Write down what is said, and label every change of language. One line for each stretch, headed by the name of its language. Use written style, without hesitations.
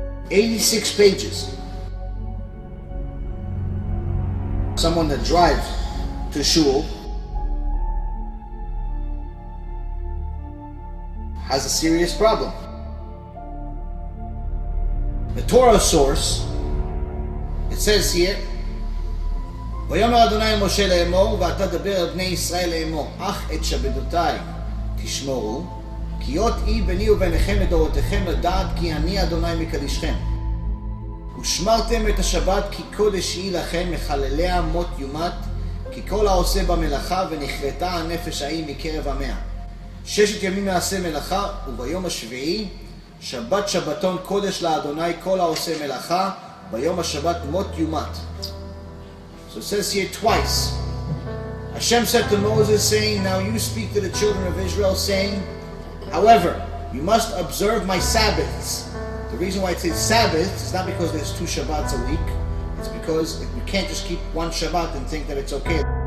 English: 86 pages. Someone that drives to shul has a serious problem. The Torah source, it says here,
Hebrew: ויאמר אדוני אל משה לאמור, ואתה דבר אל בני ישראל לאמור, אך את שבתותיי תשמורו, כי אות אי ביני וביניכם לדורותיכם לדעת כי אני אדוני מקדישכם. ושמרתם את השבת כי קודש היא לכם, מחלליה מות יומת, כי כל העושה במלאכה ונכרתה הנפש ההיא מקרב עמיה. 6 ימים נעשה מלאכה, וביום השביעי שבת שבתון קודש לאדוני כל העושה מלאכה, ביום השבת מות יומת.
English: So it says here twice. Hashem said to Moses, saying, now you speak to the children of Israel, saying, however, you must observe my Sabbaths. The reason why it says Sabbath is not because there's 2 Shabbats a week. It's because you can't just keep one Shabbat and think that it's okay.